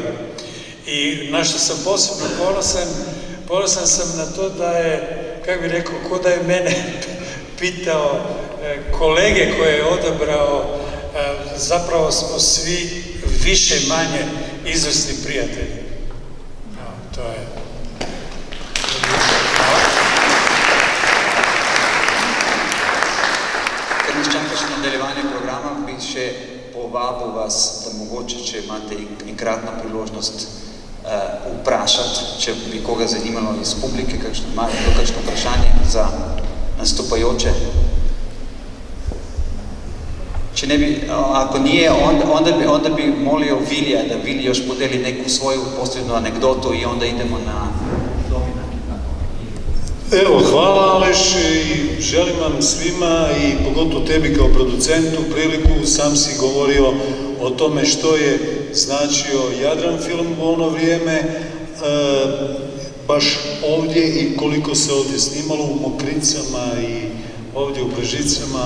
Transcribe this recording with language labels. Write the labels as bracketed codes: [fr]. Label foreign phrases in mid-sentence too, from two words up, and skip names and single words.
[hr] I na što sam posebno ponosan sam na to da je, kako bih rekao, ko da je mene pitao kolege koje je odabrao, zapravo smo svi više manje izvrsni prijatelji. To je... [sl] Ker nas čaka še nadaljevanje programa, bi še povabil vas, da mogoče, če imate enkratno priložnost vprašati, če bi koga zanimalo iz publike, kakšno vprašanje za nastopajoče. Če ne bi, [hr] ako nije, onda bi molio Vilija, da Vili još podeli neku svoju posljednu anegdotu i onda idemo na Domina. Evo, hvala Aleš i želim vam svima i pogotovo tebi kao producentu priliku, sam si govorio o tome što je značio Jadran film u ono vrijeme, baš ovdje i koliko se ovdje snimalo u Mokricama i ovdje u Brežicama.